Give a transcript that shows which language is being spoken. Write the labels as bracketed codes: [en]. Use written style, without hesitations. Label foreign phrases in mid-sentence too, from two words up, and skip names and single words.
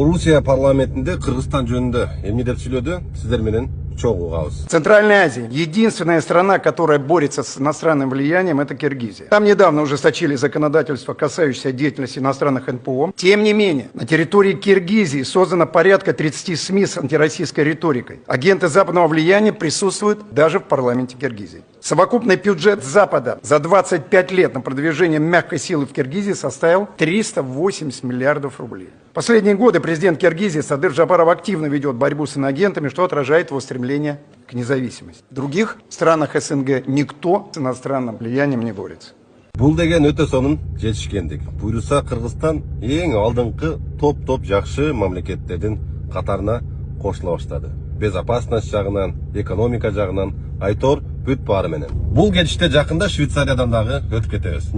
[tr] Rusya parlamentinde [ky] Kırgızstan жөнүндө эмне деп сүйлөдү? Сиздер менен чогуу угабыз. [ru] Центральная Азия. Единственная страна, которая борется с иностранным влиянием, это Киргизия. Там недавно ужесточили законодательство, касающееся деятельности иностранных НПО. Тем не менее, на территории Киргизии создано порядка 30 СМИ с антироссийской риторикой. Агенты западного влияния присутствуют даже в парламенте Киргизии. Совокупный бюджет Запада за 25 лет на продвижение мягкой силы в Киргизии составил 380 миллиардов рублей. Последние годы президент Киргизии Садыр Жапаров активно ведет борьбу с иноагентами, что отражает его стремление к независимости. В других странах СНГ никто с иностранным влиянием не борется. [ky] Бул деген өтө сонун жетишкендик. Буюрса Кыргызстан эң алдыңкы топ жакшы мамлекеттердин катарына кошула баштады. Безопасность жагынан, экономика жагынан айтор бүт баары менен. Бул кетиште жакында Швейцариядан дагы өтүп кетебиз.